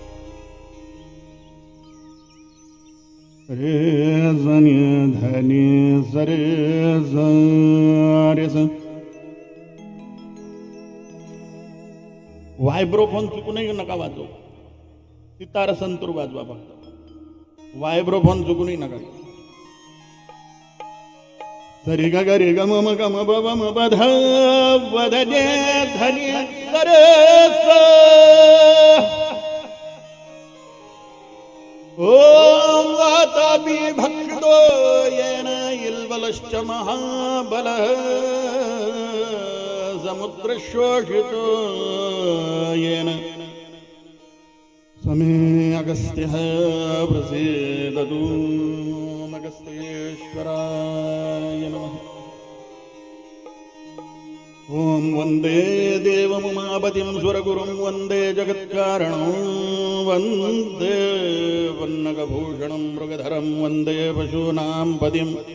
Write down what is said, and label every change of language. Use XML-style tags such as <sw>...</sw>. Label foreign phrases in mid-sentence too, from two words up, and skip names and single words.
<mr>रे जनि धनि सरे रे स व्हायब्रोफोन चुकूनही नका वाजवू सितार संतूर वाजवा फक्त व्हायब्रोफोन चुकूनही नका सरी ग रे ग म ग म ब म ब ध व ध ने धनि सरे स</mr> <sa>ओम वातापि भक्तो येन इल्वलश्च महाबलः समुद्रशोषितो येन समे अगस्त्यः प्रसीदतु अगस्त्येश्वराय नमः ओम वंदे देवमुमापतिं सुरगुरुं वंदे जगत्कारणं वंदे वन्नगभूषणं मृगधरं वंदे पशूनां पतिं</sa>